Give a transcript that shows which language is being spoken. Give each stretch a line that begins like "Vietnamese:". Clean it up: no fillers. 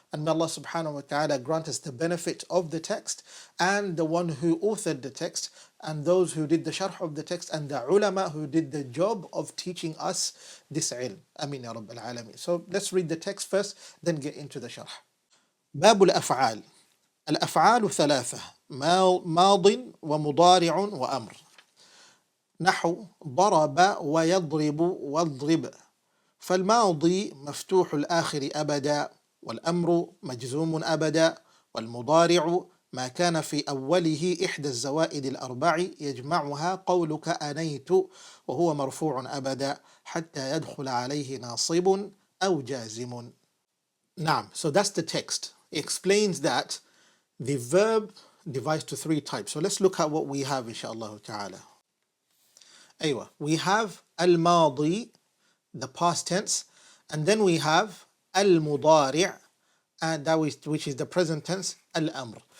English: And may Allah subhanahu wa ta'ala grant us the benefit of the text and the one who authored the text and those who did the sharh of the text and the ulama who did the job of teaching us this ilm. Ameen ya Rabbil Alameen. So let's read the text first, then get into the sharh.
Arabic: باب الأفعال. الأفعال ثلاثة: ماض ومضارع وأمر. نحو ضرب ويضرب واضرب. فالماضي مفتوح الآخر أبدا، والأمر مجزوم أبدا، والمضارع ما كان في أوله إحدى الزوائد الأربع يجمعها قولك أنيت وهو مرفوع أبدا حتى يدخل عليه ناصب أو جازم.
English: نعم, so that's the text. It explains that the verb divides to three types. So let's look at what we have, inshallah ta'ala. أيوة, we have al-madi, the past tense, and then we have al-mudari', and which is the present tense, al-amr.